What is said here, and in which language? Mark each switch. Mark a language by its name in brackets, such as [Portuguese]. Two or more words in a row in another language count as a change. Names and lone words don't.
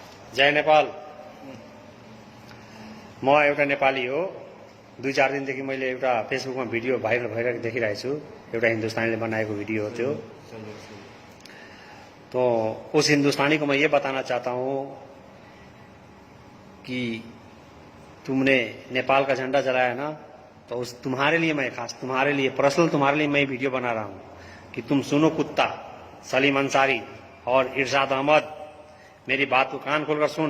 [Nepali] जय नेपाल। म एउटा नेपाली हो। 2-4 दिनदेखि मैले एउटा फेसबुकमा भिडियो भाइरल भइरहेको देखिरहेको छु। एउटा हिन्दुस्तानीले बनाएको वीडियो हो त्यो। [Hindi] तो उस हिंदुस्तानी को मैं ये बताना चाहता हूँ कि तुमने नेपाल का झंडा जलाया ना, तो उस तुम्हारे लिए मैं खास तुम्हारे लिए पर्सनल तुम्हारे लिए मैं वीडियो बना रहा हूँ कि तुम सुनो कुत्ता, सलीम अंसारी और इरशाद अहमद, मेरी बात को कान खोलकर सुन।